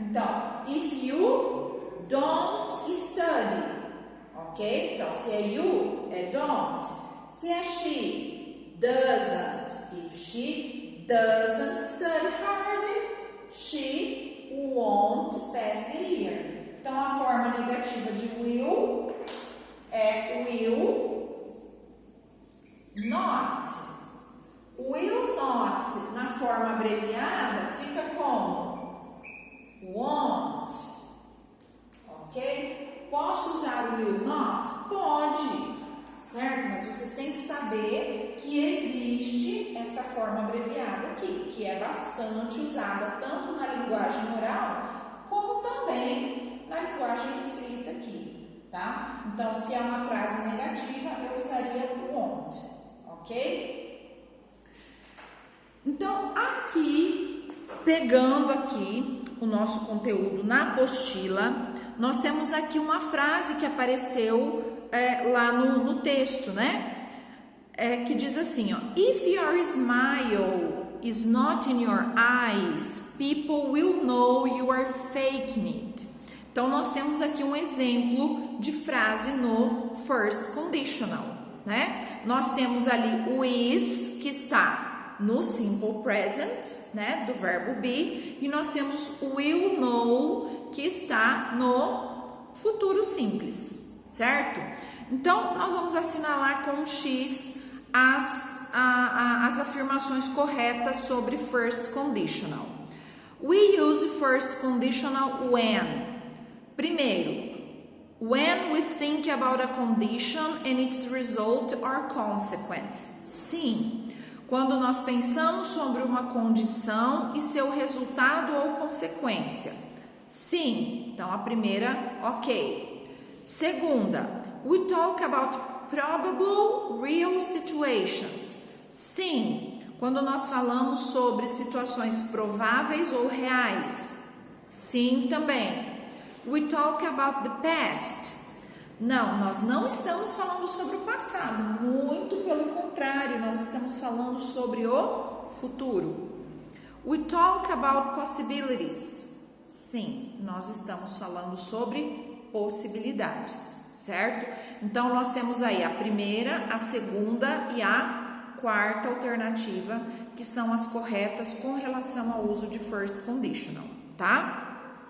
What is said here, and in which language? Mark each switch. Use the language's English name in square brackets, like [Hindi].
[English] Então, if you don't study, ok? [Portuguese] Então, se é you, é don't. Se é she, doesn't. [English] If she doesn't study hard, she won't pass the year. [Portuguese] Então, a forma negativa de will é will not. Will not, na forma abreviada, fica como won't. Ok? Posso usar o will not? Pode, certo? Mas vocês têm que saber que existe essa forma abreviada aqui, que é bastante usada tanto na linguagem oral, como também na linguagem escrita aqui, tá? Então, se é uma frase negativa, eu usaria won't, ok? Então, aqui, pegando aqui o nosso conteúdo na apostila, nós temos aqui uma frase que apareceu lá no texto, né? Que diz assim, ó, [English] if your smile is not in your eyes, people will know you are faking it. [Portuguese] Então, nós temos aqui um exemplo de frase no first conditional, né? Nós temos ali o is, que está no simple present, né, do verbo be, e nós temos o will know, que está no futuro simples, certo? Então, nós vamos assinalar com um X as afirmações corretas sobre first conditional. [English] We use first conditional when. Primeiro, when we think about a condition and its result or consequence. [Portuguese] Sim. Quando nós pensamos sobre uma condição e seu resultado ou consequência. Sim. Então, a primeira, ok. [English] Segunda, we talk about probable real situations. [Portuguese] Sim. Quando nós falamos sobre situações prováveis ou reais. Sim, também. [English] We talk about the past. [Portuguese] Não, nós não estamos falando sobre o passado, muito pelo contrário, nós estamos falando sobre o futuro. We talk about possibilities. Sim, nós estamos falando sobre possibilidades, certo? Então, nós temos aí a primeira, a segunda e a quarta alternativa que são as corretas com relação ao uso de first conditional, tá?